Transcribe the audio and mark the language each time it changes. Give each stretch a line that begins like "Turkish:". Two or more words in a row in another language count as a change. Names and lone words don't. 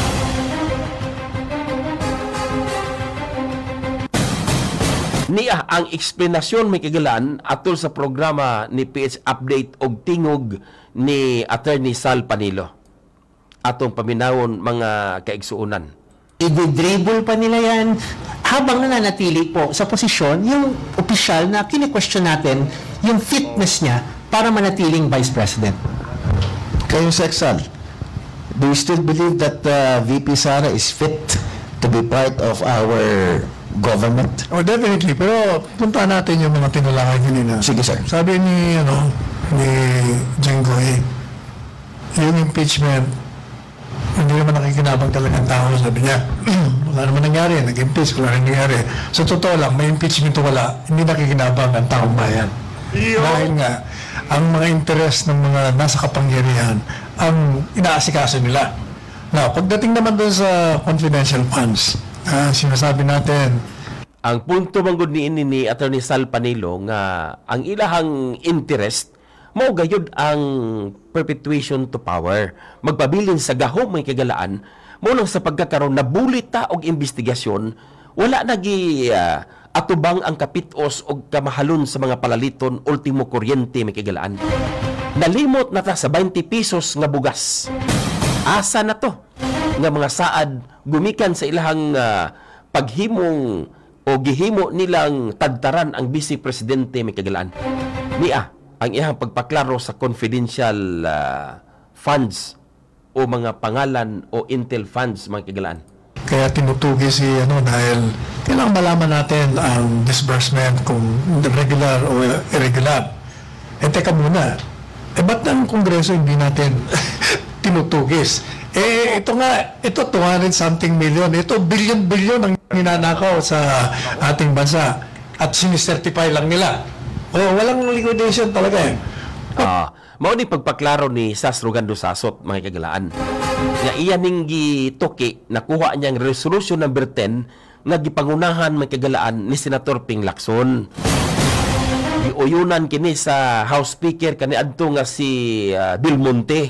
Cebuano: Niya ang eksplanasyon, may kagalaan, atol sa programa ni PH Update og tingog ni Attorney Sal Panilo. Atong paminawon, mga kaigsuunan.
Filipino: I-dribble pa nila yan habang nananatili po sa posisyon yung opisyal na kine-question natin yung fitness niya para manatiling Vice President. Kayo, Sexal,
English: do you still believe that VP Sara is fit to be part of our government? Oh, definitely.
Filipino: Pero punta natin yung mga tinulakay kanina. Sige, sir. Sabi ni Jenggoy, yung impeachment, hindi naman nakikinabang talaga ang tao, sabi niya. Wala naman nangyari, nag-impeach, wala nangyari. So, totoo lang, may impeachment o wala, hindi nakikinabang ang taong bayan. Dahil nga, ang mga interes ng mga nasa kapangyarihan, ang inaasikaso nila. Now, pagdating naman doon sa
English: confidential funds,
Filipino: sinasabi natin,
Cebuano: ang punto manggod ni Attorney Sal Panilo nga ang ilahang interest mao gayud ang
English: perpetuation to power.
Cebuano: Magpabilin sa gahom may kagalaan mo lang sa pagkakaroon na bulita og investigasyon, wala nagi atubang ang kapitos og kamahalon sa mga palaliton, ultimo kuryente may kagalaan. Nalimot na ta sa 20 pesos nga bugas. Asa na to nga mga saad gumikan sa ilahang paghimong o gihimo nilang tagtaran ang Vice Presidente may kagalaan. Niya ang iyang pagpaklaro sa
English: confidential funds
Cebuano: o mga pangalan o
English: intel funds,
Cebuano: mga kagalaan.
Filipino: Kaya tinutugi si dahil kailangan malaman natin ang disbursement kung regular o irregular. Teka muna, ba't ng Kongreso hindi natin tinutugis? Ito 200 something million, ito billion ang ninanakaw sa ating bansa at sinisertify lang nila. Walang liquidation talaga
Cebuano: mao ni pagpaklaro ni Sas Rogando Sasot, mga kagalaan. Nga iya ning gituki, nakuha niyang
English: resolution number 10
Cebuano: nga gipangunahan may kagalaan ni Senator Ping Lacson. Giuyunan kini sa House Speaker kaniadto nga si Del Monte.